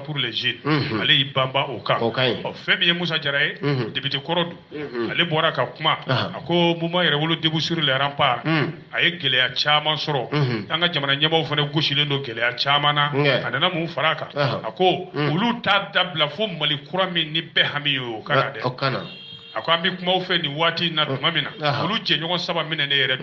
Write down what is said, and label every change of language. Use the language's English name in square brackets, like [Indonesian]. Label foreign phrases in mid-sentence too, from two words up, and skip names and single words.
[French] pour les jeunes [Bambara] ale y'i banba o kan fɛn min ye Musa Jara ye député kɔrɔ don ale bɔra ka kuma a ko mouvement Yɛrɛwolo debout sur les remparts a ye gɛlɛya caman sɔrɔ an ka jamana ɲɛmaaw fana gosilen don gɛlɛya caman na a nana mun fara a kan a ko olu t'a dabila fo Mali kura min ni bɛɛ hami ye o kana dɛ a ko an bɛ kuma u fɛ nin waati in na tuma min na olu jɛɲɔgɔn saba minɛ ne yɛrɛ